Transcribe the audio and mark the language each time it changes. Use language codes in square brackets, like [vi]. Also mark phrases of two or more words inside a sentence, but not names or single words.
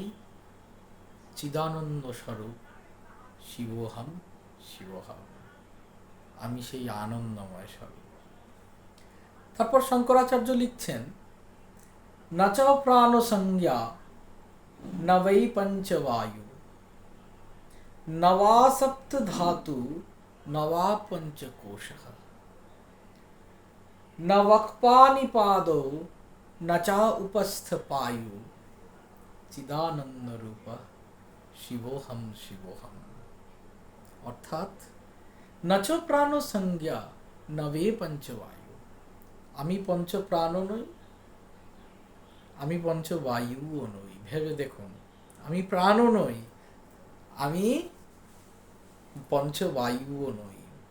[sa] চিদানন্দ স্বরূপ শিবোহম শিবোহম, [bn] আমি সেই আনন্দময় স্বরূপ। তারপর শঙ্করাচার্য লিখছেন [sa] ন চ প্রাণ সংজ্ঞা ন বৈ পঞ্চবায়ু ন वा সপ্ত ধাতু ন वा পঞ্চকোশঃ ন वक्पानि पादौ न च उपस्थ पायु চিদানন্দ রূপ শিবোহম শিবোহম। [bn] অর্থাৎ [sa] ন চ প্রাণ সংজ্ঞা ন वे পঞ্চবায়ু, [bn] আমি পঞ্চ প্রাণও নই, আমি পঞ্চবায়ুও নই। ভেবে দেখুন, আমি প্রাণও নই, আমি পঞ্চবায়ুও নই।